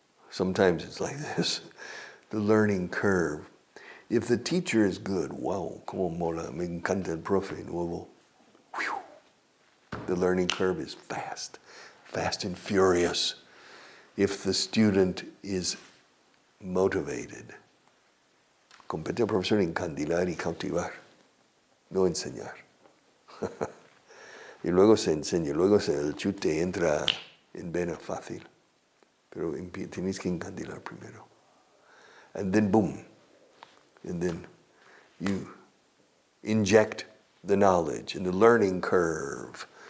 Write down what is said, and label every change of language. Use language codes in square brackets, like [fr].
[en] Sometimes it's like this. The learning curve. If the teacher is good, [es] wow, como mola, me encanta el profe nuevo. Whew. [en] The learning curve is fast and furious. If the student is motivated. [es] Compete al profesor encandilar y cautivar, no enseñar. Y luego se enseña, luego el chute entra en vena fácil. Pero tienes que encandilar primero. [en] And then boom. And then you inject the knowledge and the learning curve.